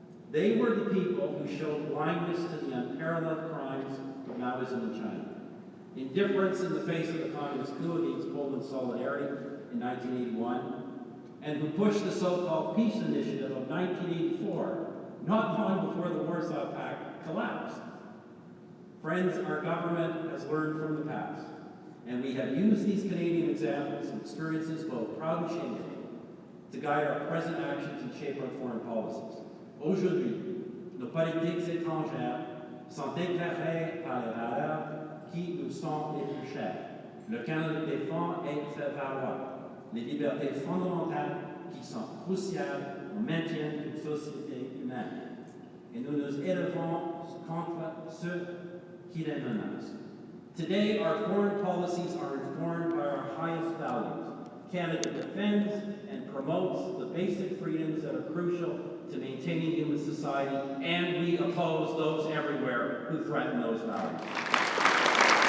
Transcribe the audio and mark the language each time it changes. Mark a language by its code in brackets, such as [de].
[en] They were the people who showed blindness to the unparalleled crimes of Maoism in China, indifference in the face of the communist coup against Poland's solidarity in 1981, and who pushed the so-called peace initiative of 1984, not long before the Warsaw Pact collapsed. Friends, our government has learned from the past, and we have used these Canadian examples and experiences, both proud and shameful, to guide our present actions and shape our foreign policies. [fr] Aujourd'hui, nos politiques étrangères sont éclairées par les valeurs qui nous sont les plus chères. Le Canada défend et fait valoir les libertés fondamentales qui qui sont cruciales au maintien d'une société humaine. Et nous nous élevons contre ceux qui les menacent. [en] Today, our foreign policies are informed by our highest values. Canada defends and promotes the basic freedoms that are crucial to maintaining human society, and we oppose those everywhere who threaten those values.